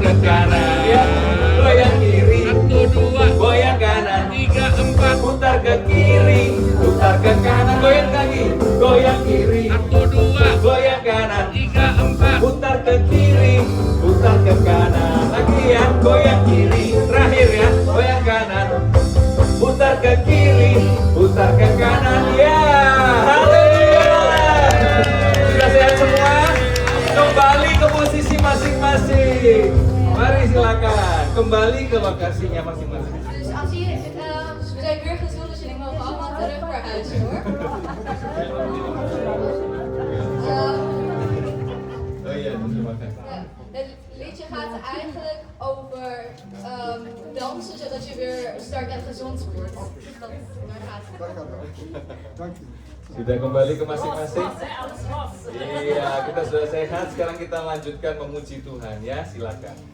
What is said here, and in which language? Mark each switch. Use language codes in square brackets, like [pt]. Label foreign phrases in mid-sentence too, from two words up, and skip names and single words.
[id] ke kanan ya, goyang kiri, goyang kanan, putar ke kiri, putar ke kanan, goyang lagi, goyang kiri, goyang kanan, putar ke kiri, putar ke kanan, lagi ya, goyang kiri, terakhir ya, goyang kanan, putar ke kiri, putar ke kanan, ya, haleluya. Sudah sehat semua? Kembali ke posisi masing-masing. Mari silakan kembali ke lokasinya masing-masing. [nl] Dus als je, we zijn weer gezond, dus jullie mogen allemaal terug naar huis hoor. [id] Oh iya, terima kasih. [nl] Het liedje gaat eigenlijk over dansen, zodat je weer sterk en gezond wordt. Daar gaat het. [id] Sudah kembali ke masing-masing? [nl] Los, hè, alles los. [id] Iya, kita sudah sehat. Sekarang kita lanjutkan memuji Tuhan ya. Silakan.